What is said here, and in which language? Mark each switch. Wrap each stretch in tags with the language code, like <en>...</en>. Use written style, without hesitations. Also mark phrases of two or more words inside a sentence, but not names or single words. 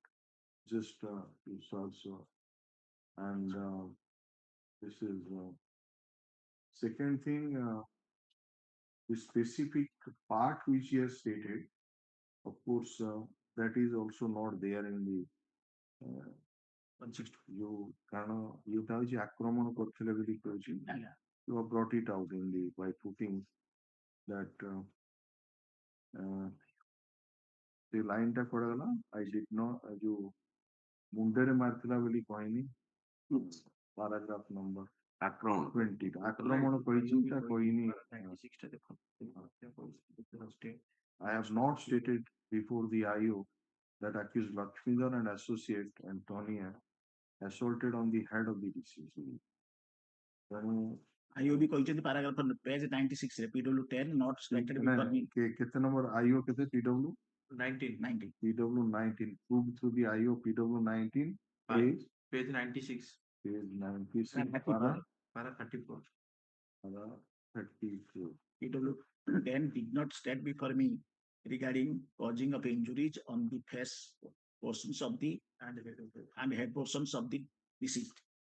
<en>Just it's also, and this is second thing, the specific part which he has stated, of course, that is also not there in the you</en> <or>ଆକ୍ରମଣ କରିଥିଲେ ବୋଲି କହିଛି.</or> <en>You have brought it out in the by putting that the line</en> <or>ଟା କୁଆଡେ ଗଲା?</or> <en>I did not</en> <or>ଯୋଉ ମୁଣ୍ଡରେ ମାରିଥିଲା ବୋଲି କହିନି.</or> <en>Paragraph number</en> <or>ଆକ୍ରମଣ 20 ଆକ୍ରମଣ କହିଛି ତା କହିନି.</or> <en>I have not stated before the IO that accused Lakshmidhar and associate Antonia assaulted on the head of the deceased.</en> <or>IOB କହିଛନ୍ତି</or> <en>paragraph page 96 ରେ PW 10 not stated before me.</en> <or>କେତେ number IO କେତେ PW 19.</or> <en>PW 19 proved through the IO PW 19 Page 96. page 96 Para 34. para 34. PW 10 did not state before me regarding causing of injuries on the face portions of the and head portions of the deceased.</en>